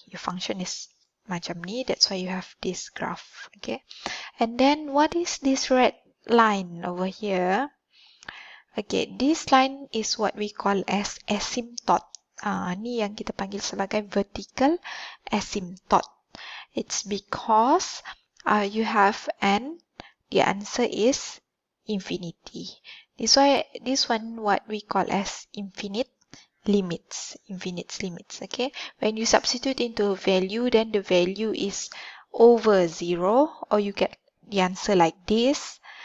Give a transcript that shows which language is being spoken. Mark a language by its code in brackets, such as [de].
[en] Your function is [ms] macam ni, [en] that's why you have this graph. Okay, and then what is this red line over here? Okay, this line is what we call as asymptote. [ms] Ni yang kita panggil sebagai vertical asymptote. [en] It's because you have the answer is infinity. This one what we call as infinite limits. Okay, when you substitute into a value, then the value is over 0, or you get the answer like this.